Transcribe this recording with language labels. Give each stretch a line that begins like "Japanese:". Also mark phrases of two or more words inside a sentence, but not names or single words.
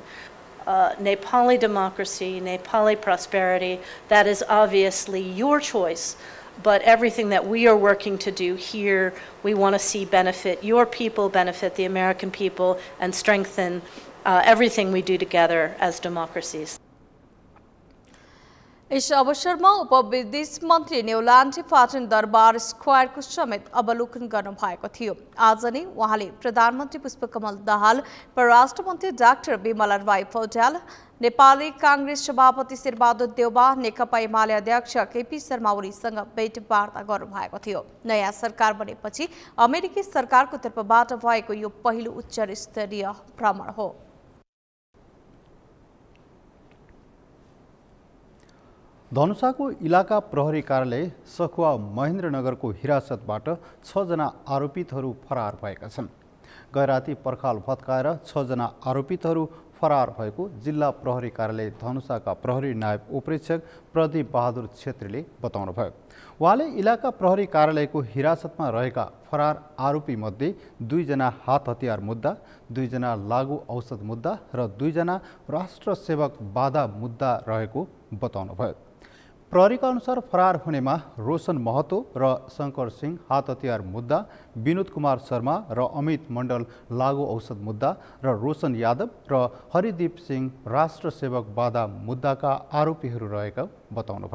English: Nepali democracy, Nepali prosperity, that is obviously your choice, but everything that we are working to do here, we want to see benefit your people, benefit the American people, and strengthen everything we do together as democracies.
Nepali: यस अवसरमा उपविदेश मन्त्री नेउलान्चे पाटन दरबार स्क्वायरको समेत अवलोकन गर्नु भएको थियो। आज नै उहाँले प्रधानमन्त्री पुष्पकमल दाहाल, परराष्ट्र मन्त्री डाक्टर बिमलाबाई पौड्याल, नेपाली कांग्रेस सभापति शेरबहादुर देउबा, नेकपा एमाले अध्यक्ष केपी शर्मा ओलीसँग भेटवार्ता गर्नु भएको थियो। नयाँ सरकार बनेपछि अमेरिकी सरकारको तर्फबाट भएको यो पहिलो उच्च स्तरीय भ्रमण हो। धनुषाको इलाका प्रहरी कार्यालय सखुवा महेन्द्रनगरको हिरासतबाट 6 जना आरोपितहरू फरार भएका छन्। गैराती पर्खाल भत्काएर 6 जना आरोपितहरू फरार भएको जिल्ला प्रहरी कार्यालय धनुषाका प्रहरी नायब उपरीक्षक प्रदीप बहादुर छेत्रीले बताउनुभयो। उहाँले इलाका प्रहरी कार्यालयको हिरासतमा रहेका फरार आरोपी मध्ये 2 जना हात हतियार मुद्दा, 2 जना लागु औषध मुद्दा र 2 जना राष्ट्र सेवक बाधा मुद्दा रहेको बताउनुभयो। प्रहरीका अनुसार फरार हुनेमा रोशन महतो र शंकर सिंह हात हतियार मुद्दा, विनोद कुमार शर्मा र अमित मण्डल लागु औषध मुद्दा र रोशन यादव र हरिदीप सिंह राष्ट्र सेवक बाधा मुद्दाका आरोपीहरू रहेका बताउनुभयो।